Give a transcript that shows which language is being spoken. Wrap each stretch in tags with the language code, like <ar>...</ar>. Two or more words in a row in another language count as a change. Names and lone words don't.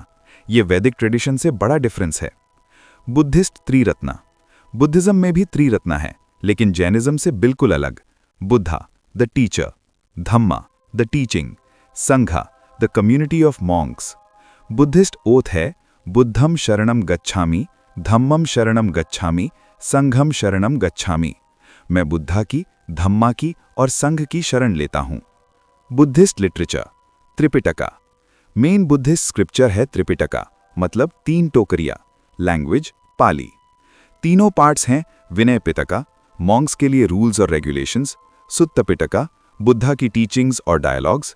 <hi>ये वैदिक ट्रेडिशन से बड़ा डिफरेंस है। बुद्धिस्ट त्रिरत्ना। बुद्धिज्म में भी त्रिरत्ना है, लेकिन जैनिज्म से बिल्कुल अलग।</hi> <en>Buddha, the teacher; Dhamma, the teaching; Sangha, the community of monks. Buddhist oath</en> <hi>है,</hi> <pi>बुद्धम शरणम गच्छामि, धम्मम शरणम गच्छामि, संघम शरणम गच्छामि।</pi> <hi>मैं बुद्धा की, धम्मा की और संघ की शरण लेता हूँ।</hi> <en>Buddhist literature,</en> <hi>त्रिपिटका।</hi> <en>main Buddhist scripture</en> <hi>है त्रिपिटका, मतलब 3 टोकरियाँ। लैंग्वेज पाली। तीनों पार्ट्स हैं विनय पिटका, मॉन्क्स के लिए रूल्स और रेगुलेशंस, सुत्त पिटका, बुद्धा की टीचिंग्स और डायलॉग्स।</hi>